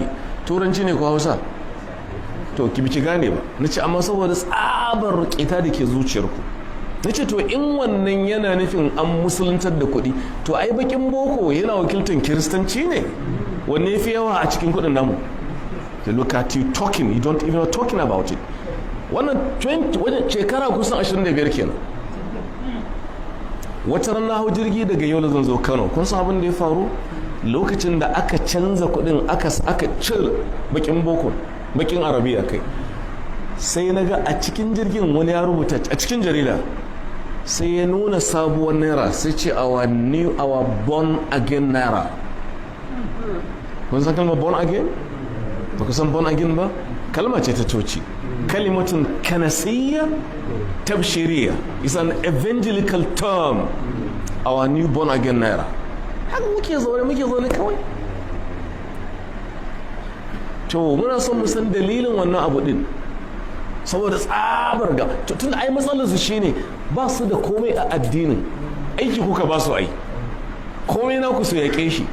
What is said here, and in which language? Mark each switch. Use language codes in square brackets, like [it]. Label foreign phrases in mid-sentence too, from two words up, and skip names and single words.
[ha] turanci ne ko hausa to ki biki gane ba na ce amma saboda tsabar ƙeta da ke zuciyarku na ce to in wannan yana nufin an musuluntar da kuɗi to ai bakin boko yana wakiltar kiristanci ne wanne fi yawa a cikin kuɗin namu [en] the look at you talking you don't even talking about it [ha] wannan shekara kusan 25 kenan wata ran na hau jirgi daga yau zan zo Kano kun san abin da ya faru lokacin da aka canza kuɗin aka cire bakin boko bakin arabiya kai sai na ga a cikin jirgin wani ya rubuta a cikin jarida sai ya nuna sabuwar naira sai ce [en] our born again [ha] naira kun san kalmar [en] born again [ha] ba ku san [en] born again [ha] ba kalma ce ta coci [ar] كلمة كنسية تبشيرية. [en] It's an evangelical term. Our new born again naira. [ha] Haka muke zaune kawai. To muna son mu san dalilin wannan abu din. Saboda tsabar ga tun ai matsalar su shine ba su da komai a addinin. Aiki kuka ba su ai. Komai na ku su yake shi.